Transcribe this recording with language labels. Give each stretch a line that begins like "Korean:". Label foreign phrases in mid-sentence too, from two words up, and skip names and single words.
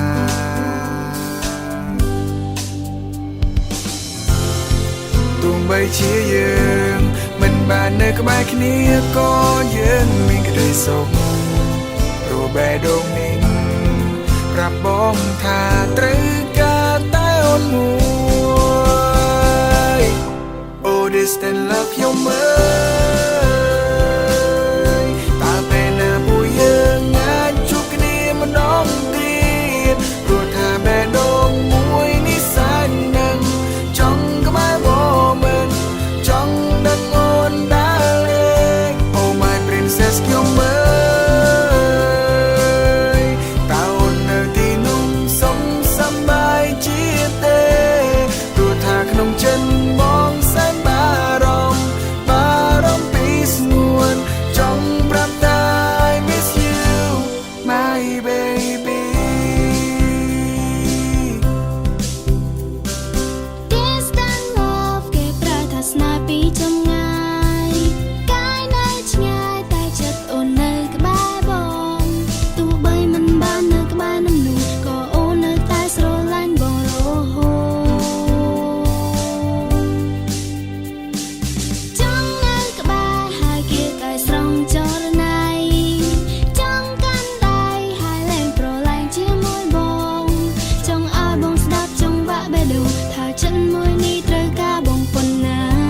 Khmer: ទោះបីជាយើងមិនបាននៅក្បែរគ្នាក៏យើងមានក្តីសុខព្រោះបេះដូងនេះប្រាប់បងថាត្រូវការតែអូនមួយ
English: Oh distant love
Khmer: ខ្ញុំមើលតើពេលណាពួកយើងអាចជួបគ្នាម្ដងទៀតព្រោះថាបេះដូងមួយនេះសាច់នឹងចង់ក្បែរបងមិនចង់ដឹងអូនដើរលេង
English: Oh my princess
Khmer: ខ្ញុំមើ លតើអូននៅទីនោះសុខសប្បាយជាទេព្រោះថាក្នុងចិត្តបងសែនបារម្ភពីស្ងួនចង់ប្រាប់ថា
English: I miss you my baby Distant love
Khmer: គេប្រែថាស្នេហ៍ពីចម្ងាយកាយនៅឆ្ងាយតែចិត្តអូននៅក្បែរបងទោះបីមិនបាននៅក្បែរនឹងនោះក៏អូននៅតែស្រឡាញ់បងរហូត ចង់នៅក្បែរហើយគេក៏ស្រង់ចរណៃចង់កាន់ដៃហើយលែងប្រឡាញ់ជាមួយបងចង់ឲ្យបងស្ដាប់ចង់វ៉ាក់បេះដូងថាចិត្តមួយនេះត្រូវការបងប៉ុណ្ណា